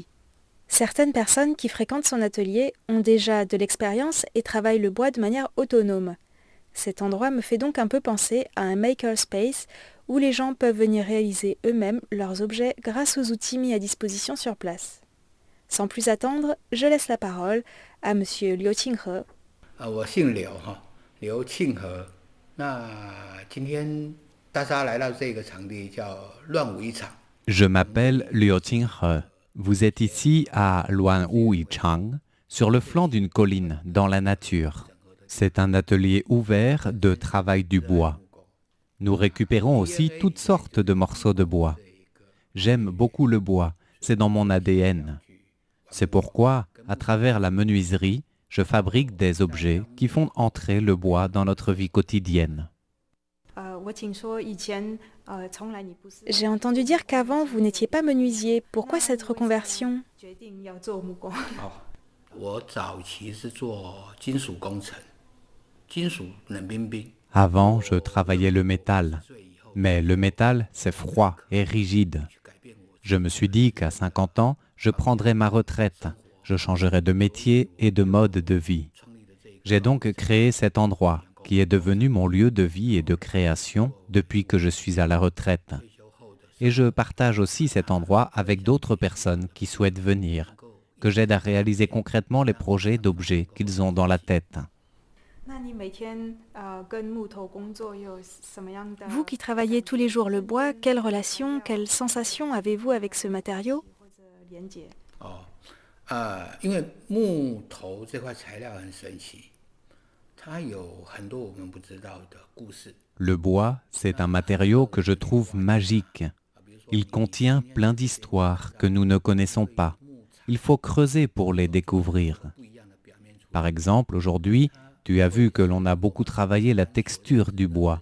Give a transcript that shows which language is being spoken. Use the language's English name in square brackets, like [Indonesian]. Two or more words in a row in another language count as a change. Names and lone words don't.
[French] Certaines personnes qui fréquentent son atelier ont déjà de l'expérience et travaillent le bois de manière autonome. Cet endroit me fait donc un peu penser à un makerspace où les gens peuvent venir réaliser eux-mêmes leurs objets grâce aux outils mis à disposition sur place. Sans plus attendre, je laisse la parole à monsieur Liu Qinghe. [Chinese] 我姓柳哈，刘庆和。那今天大家来到这个场地叫乱舞一场。 [French] Je m'appelle Liu Qinghe. Vous êtes ici à Luanwu-Yichang, sur le flanc d'une colline, dans la nature. C'est un atelier ouvert de travail du bois. Nous récupérons aussi toutes sortes de morceaux de bois. J'aime beaucoup le bois, c'est dans mon ADN. C'est pourquoi, à travers la menuiserie, je fabrique des objets qui font entrer le bois dans notre vie quotidienne. J'ai entendu dire qu'avant vous n'étiez pas menuisier. Pourquoi cette reconversion ? [Chinese] 我早期是做金属工程，金属冷冰冰。 [French] Avant, je travaillais le métal. Mais le métal, c'est froid et rigide. Je me suis dit qu'à 50 ans, je prendrais ma retraite. Je changerai de métier et de mode de vie. J'ai donc créé cet endroit, qui est devenu mon lieu de vie et de création depuis que je suis à la retraite. Et je partage aussi cet endroit avec d'autres personnes qui souhaitent venir, que j'aide à réaliser concrètement les projets d'objets qu'ils ont dans la tête. Vous qui travaillez tous les jours le bois, quelle relation, quelle sensation avez-vous avec ce matériau ? [Chinese] 因为木头这块材料很神奇，它有很多我们不知道的故事。 [French] Le bois, c'est un matériau que je trouve magique. Il contient plein d'histoires que nous ne connaissons pas. Il faut creuser pour les découvrir. Par exemple, aujourd'hui, tu as vu que l'on a beaucoup travaillé la texture du bois.